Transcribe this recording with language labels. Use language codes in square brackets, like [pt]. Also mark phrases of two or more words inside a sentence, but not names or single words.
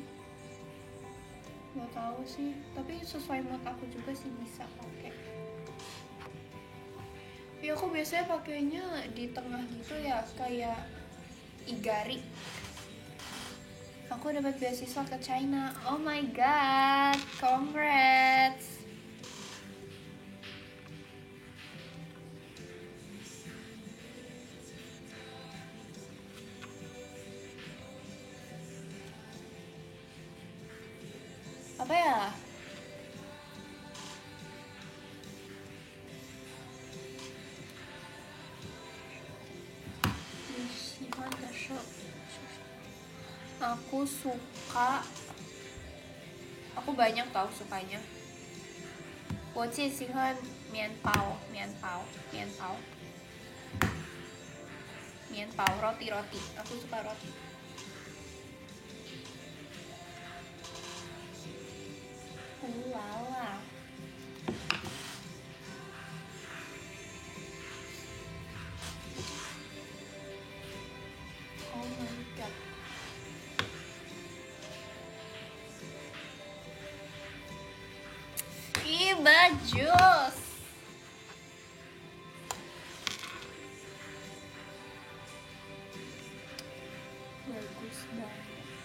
[id] Gak tahu sih, tapi sesuai mood aku juga sih bisa pakai. Ya aku biasanya pakainya di tengah gitu ya, kayak Igari. Aku dapat beasiswa ke China. [en] Oh my god, congrats. [id] Apa ya? Aku suka, aku banyak tahu sukanya. [zh] 我最喜欢面包 roti. [id] Aku suka roti. Lala. [en] Oh my god. [id] Ih, bajos. Bagus banget.